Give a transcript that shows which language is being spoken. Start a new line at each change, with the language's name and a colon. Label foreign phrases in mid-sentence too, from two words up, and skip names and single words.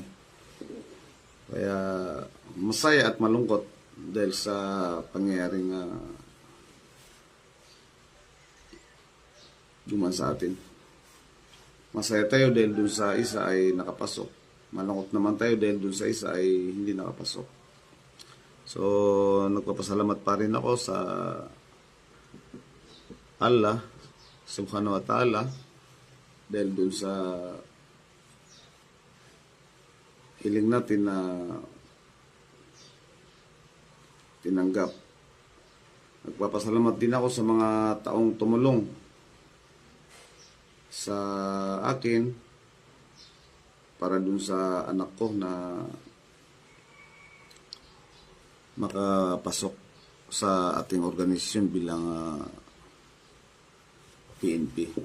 Filipino: Kaya, masaya at malungkot dahil sa pangyayaring duman sa atin. Masaya tayo dahil dun sa isa ay nakapasok. Malungkot naman tayo dahil dun sa isa ay hindi nakapasok. So, nagpapasalamat pa rin ako sa
Arabic: الله سبحانه وتعالى
Filipino: dahil dun sa hiling natin na tinanggap. Nagpapasalamat din ako sa mga taong tumulong sa akin para dun sa anak ko na makapasok sa ating organisasyon bilang PNP.